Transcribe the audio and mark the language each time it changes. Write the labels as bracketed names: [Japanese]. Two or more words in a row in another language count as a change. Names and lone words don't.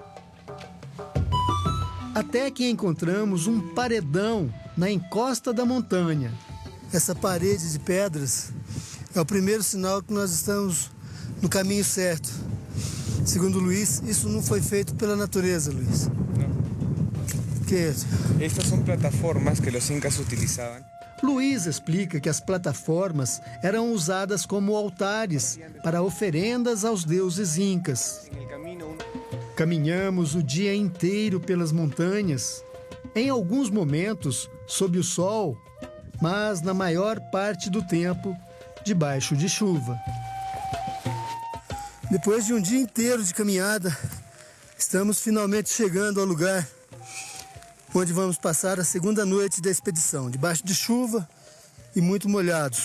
[Portuguese] Até que encontramos um paredão na encosta da montanha. Essa parede de pedras é o primeiro sinal que nós estamos no caminho certo. Segundo Luiz, isso não foi feito pela natureza, Luiz. [Spanish] No. ¿Qué es? Estas son plataformas que los incas utilizaban. [Portuguese] Luiz explica que as plataformas eram usadas como altares para oferendas aos deuses incas. [Spanish] En el camino, [Portuguese] Caminhamos o dia inteiro pelas montanhas, em alguns momentos sob o sol, mas na maior parte do tempo debaixo de chuva. Depois de um dia inteiro de caminhada, estamos finalmente chegando ao lugar onde vamos passar a segunda noite da expedição, debaixo de chuva e muito molhados.